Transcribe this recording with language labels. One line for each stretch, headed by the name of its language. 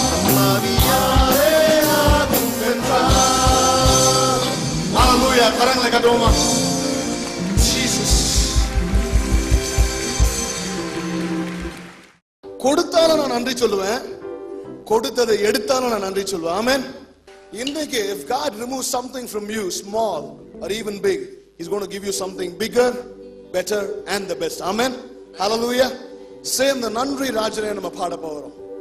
Tamil: நம் ஆவியாலே ஆகும் என்றார். ஹல்லேலூயா. கரங்களை கட்டுவோமா? ஜீசஸ். கொடுத்தாலும் நான் நன்றி சொல்லுவேன், கொடுத்ததை எடுத்தாலும் நான் நன்றி சொல்லுவேன். ஆமென். இன்னைக்கு
English: if God removes something from you, small or even big, He's going to give you something bigger, better and the best. Amen. Hallelujah. Same the
Tamil: நன்றி ராஜனே நம்ம பாட போறோம்.